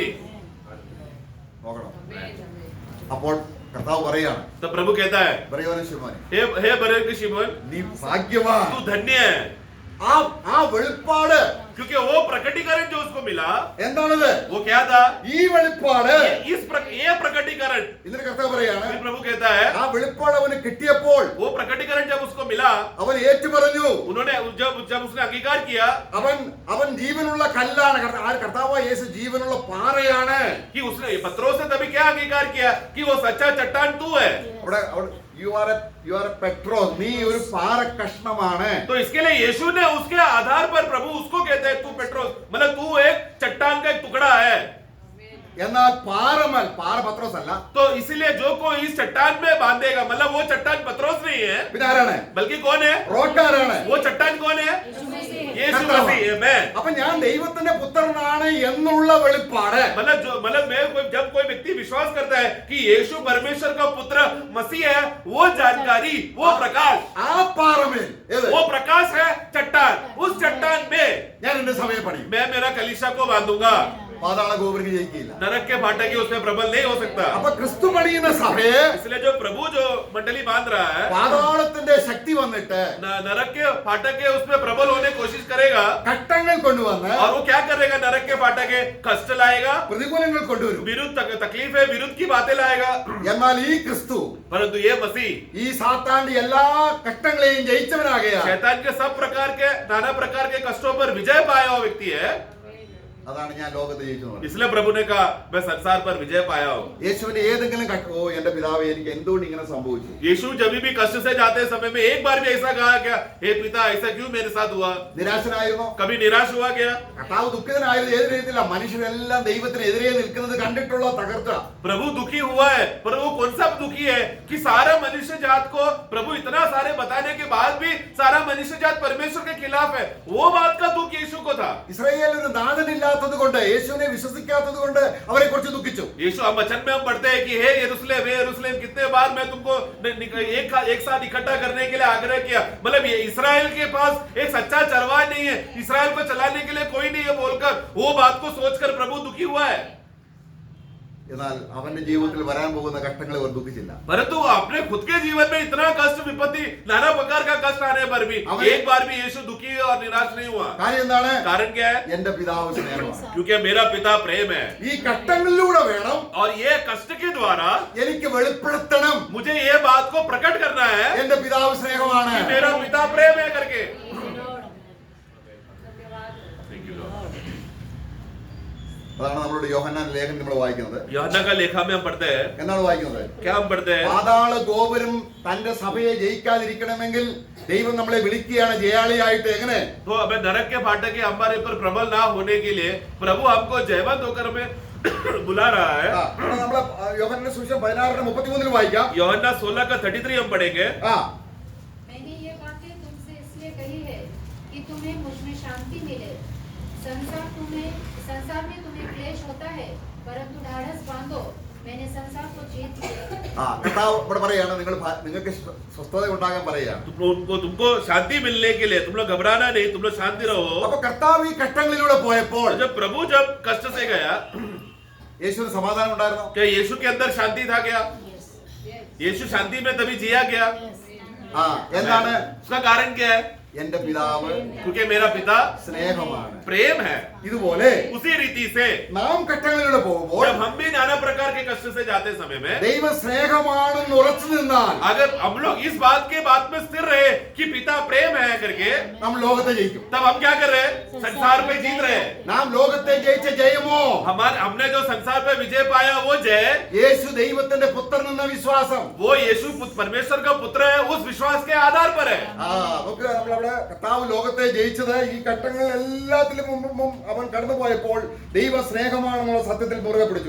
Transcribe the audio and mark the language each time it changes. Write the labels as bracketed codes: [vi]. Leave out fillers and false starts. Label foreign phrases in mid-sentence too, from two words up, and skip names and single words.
[ml] നോക്കണം. അപ്പോൾ കർത്താവ് പറയാണ്, [hi] तो प्रभु कहता है, [ml] പറയോനെ ശിമോനെ, [hi] हे बरे शिमोन, [ml] നീ ഭാഗ്യവാൻ. [hi] तू धन्य है। [ml] ആ വെളിപ്പാട് [hi] क्योंकि वो प्रकटीकरण जो उसको मिला [ml] എന്താണത്? [hi] वो क्या था? [ml] ഈ വെളിപ്പാട് [hi] ये प्रकटीकरण [ml] ഇതിന് കർത്താവ് പറയാണ്, [hi] फिर प्रभु कहता है [ml] ആ വെളിപ്പാട് അവന് കിട്ടിയപ്പോൾ [hi] वो प्रकटीकरण जब उसको मिला [ml] അവൻ ഏറ്റു പറഞ്ഞു. [hi] उन्होंने जब उसने अंगीकार किया [ml] അവൻ ജീവനുള്ള കല്ലാണ്. കർത്താവായ യേശു ജീവനുള്ള പാറയാണ്. [hi] कि उसने पत्रोस ने तभी क्या अंगीकार किया कि वो सच्चा चट्टान तू है। [ml] അവിടെ [en] you are a [ml] പെട്രോസ്, നീ ഒരു പാറ കഷ്ണമാണ്. [hi] तो इसके लिए यीशु ने उसके आधार पर प्रभु उसको कहते हैं तू पेट्रोस, मतलब तू एक चट्टान का एक टुकड़ा है। [ml] എന്നാൽ പാറ പത്രോസ് അല്ല. [hi] तो इसीलिए जो कोई इस चट्टान में बांधेगा, मतलब वो चट्टान पत्रोस नहीं है, [ml] പിന്നെ ആരാണ്? [hi] बल्कि कौन है? [ml] റോക്കാരാണ്. [hi] वो चट्टान कौन है? यीशु [ml] കർത്താവ്. [hi] मसीह है। मैं [ml] അപ്പൊ ഞാൻ ദൈവത്തിന്റെ പുത്രനാണ് എന്നുള്ള വെളിപ്പാട് [hi] जब कोई व्यक्ति विश्वास करता है कि यीशु परमेश्वर का पुत्र मसीह है, वो जानकारी, वो प्रकाश, [ml] ആ പാറമേൽ ഏത്? [hi] वो प्रकाश है चट्टान। उस चट्टान में [ml] ഞാൻ എന്റെ സഭയെ പണിയും. [hi] मैं मेरा कलीसिया को बांधूंगा। [ml] പാതാള ഗോപുരം ജയിക്കില്ല. [hi] नरक के फाटक उसमें प्रबल नहीं हो सकता। [ml] അപ്പൊ ക്രിസ്തു പണിയുന്ന സഭയെ [hi] इसलिए जो प्रभु जो मंडली बांध रहा है, [ml] പാതാളത്തിന്റെ ശക്തി വന്നിട്ട് [hi] नरक के फाटक के उसमें प्रबल होने की कोशिश करेगा। [ml] ഘട്ടങ്ങൾ കൊണ്ടുവന്ന് [hi] और वो क्या करेगा? नरक के फाटक के कष्ट लाएगा, [ml] പ്രതികൂലങ്ങൾ കൊണ്ടുവരും. [hi] विरुद्ध तकलीफें, विरुद्ध की बातें लाएगा। [ml] എന്നാൽ ഈ ക്രിസ്തു [hi] परंतु ये मसीह [ml] ഈ സാത്താന്റെ എല്ലാ ഘട്ടങ്ങളെയും ജയിച്ചവനാകയാ. [hi] शैतान के सब प्रकार के नाना प्रकार के कष्टों पर विजय पाया हुआ व्यक्ति है। [ml] അതാണ് ഞാൻ ലോകത്തെ ജയിച്ചു. [hi] इसलिए प्रभु ने कहा मैं संसार पर विजय पाया हूँ। [ml] യേശുവിന്റെ ഏതെങ്കിലും ഓ എന്റെ പിതാവേ എനിക്ക് എന്തുകൊണ്ട് ഇങ്ങനെ സംഭവിച്ചു? [hi] यीशु जब भी कष्ट से जाते समय में एक बार भी ऐसा कहा क्या, हे पिता ऐसा क्यों मेरे साथ हुआ? [ml] നിരാശനായിരുന്നോ? [hi] कभी निराश हुआ क्या? [ml] കർത്താവ് ദുഃഖിതനായത് ഏത് രീതിയില്ല? മനുഷ്യരെല്ലാം ദൈവത്തിനെതിരെ നിൽക്കുന്നത് കണ്ടിട്ടുള്ള തകർച്ച. [hi] प्रभु दुखी हुआ है, पर वो कौन सा दुखी है कि सारा मनुष्य जात को प्रभु इतना सारे बताने के बाद भी सारा मनुष्य जात परमेश्वर के खिलाफ है, वो बात का दुख यीशु को था। [ml] ഇസ്രായേലിൽ ഒരു നാഥനില്ലാത്തത് കൊണ്ട്, യേശുവിനെ വിശ്വസിക്കാത്തത് കൊണ്ട് അവരെ കുറിച്ച് ദുഃഖിച്ചു. [hi] यीशु हम वचन में हम पढ़ते हैं कि हे यरूशलेम कितने बार मैं तुमको एक साथ इकट्ठा करने के लिए आग्रह किया, मतलब ये इस्राएल के पास एक सच्चा चरवाहा नहीं है, इस्राएल को चलाने के लिए कोई नहीं है बोलकर वो बात को सोचकर प्रभु दुखी हुआ है। [ml] എന്നാൽ അവന്റെ ജീവിതത്തിൽ വരാൻ പോകുന്ന ഘട്ടങ്ങൾ അവർ ദുഃഖിച്ചില്ല. [hi] परंतु अपने खुद के जीवन में इतना कष्ट, विपत्ति, नाना प्रकार का कष्ट आने पर भी एक बार भी यीशु दुखी और निराश नहीं हुआ। [ml] കാര്യം എന്താണ്? [hi] कारण क्या है? [ml] എന്റെ പിതാവ് സ്നേഹമാണ്. [hi] क्योंकि मेरा पिता प्रेम है [ml] ഈ ഘട്ടങ്ങളിലൂടെ വേണം [hi] और ये कष्ट के द्वारा [ml] എനിക്ക് വെളിപ്പെടുത്തണം [hi] मुझे ये बात को प्रकट करना है [ml] എന്റെ പിതാവ് സ്നേഹമാണ്. [hi] कि मेरा पिता प्रेम है करके। [ml] അതാണ് നമ്മളോട് യോഹന്നാൻ ലേഖനം നമ്മൾ വായിക്കുന്നത്. [hi] यूहन्ना का लेखा में हम पढ़ते हैं, [ml] എന്താണ് വായിക്കുന്നത്? [hi] क्या हम पढ़ते हैं? [ml] പാതാള ഗോപുരം തന്റെ സഭയെ ജയിക്കാതിരിക്കണമെങ്കിൽ ദൈവം നമ്മളെ വിളിക്കുകയാണ് ജയാളിയായിട്ട്. എങ്ങനെ? [hi] तो हमें नरक के फाटक के हमारे ऊपर प्रबल ना होने के लिए प्रभु हमको जयवंत होकर हमें बुला रहा है। [ml] നമ്മള് യോഹന്നാന്റെ സുവിശേഷം 16:33 വായിക്കാം. [hi] यूहन्ना 16:33 हम पढ़ेंगे। मैंने ये बातें तुमसे इसलिए कही है कि तुम्हें मुझ में शांति मिले। संसार में तुम्हें क्लेश होता है, परंतु ढाढ़स बांधो, मैंने संसार को जीत लिया। [ml] കർത്താവ് ഇവിടെ പറയാണ് നിങ്ങൾക്ക് സ്വസ്ഥത ഉണ്ടാകാൻ പറയാണ്. [hi] तुमको शांति मिलने के लिए तुम लोग घबराना नहीं, तुम लोग शांति रहो। [ml] അപ്പൊ കർത്താവ് ഈ ഘട്ടങ്ങളിലൂടെ പോയപ്പോൾ [hi] जब प्रभु जब कष्ट से गया, [ml] യേശുവിന് സമാധാനം ഉണ്ടായിരുന്നോ? [hi] क्या यीशु के अंदर शांति था क्या? यीशु शांति में तभी जिया गया। [ml] എന്താണ്? [hi] उसका कारण क्या है? [ml] എന്റെ പിതാവ് [hi] क्योंकि मेरा पिता [ml] സ്നേഹമാണ്. [hi] प्रेम है। [ml] ഇതുപോലെ [hi] उसी रीति से [ml] നാം ഘട്ടങ്ങളിലൂടെ പോകുമ്പോൾ [hi] जब हम भी नाना प्रकार के कष्ट से जाते समय में [ml] ദൈവ സ്നേഹമാണെന്ന് ഉറച്ചു നിന്നാൽ [hi] अगर हम लोग इस बात के बात में स्थिर रहे कि पिता प्रेम है करके, [ml] നാം ലോകത്തെ ജയിക്കും. [hi] तब हम क्या कर रहे हैं? संसार पे जीत रहे हैं। [ml] നാം ലോകത്തെ ജയിച്ച ജയമോ [hi] हमने जो संसार पे विजय पाया वो जय, [ml] യേശു ദൈവത്തിന്റെ പുത്രൻ എന്ന വിശ്വാസം. [hi] वो यीशु परमेश्वर का पुत्र है, उस विश्वास के आधार पर है। [ml] നമുക്ക് നമ്മളവിടെ കർത്താവ് ലോകത്തെ ജയിച്ചത് ഈ ഘട്ടങ്ങൾ എല്ലാത്തിലും മുമ്പും അവൻ കടന്നുപോയപ്പോൾ ദൈവ സ്നേഹമാണെന്നുള്ള സത്യത്തിൽ മുറുകെ പിടിച്ചു.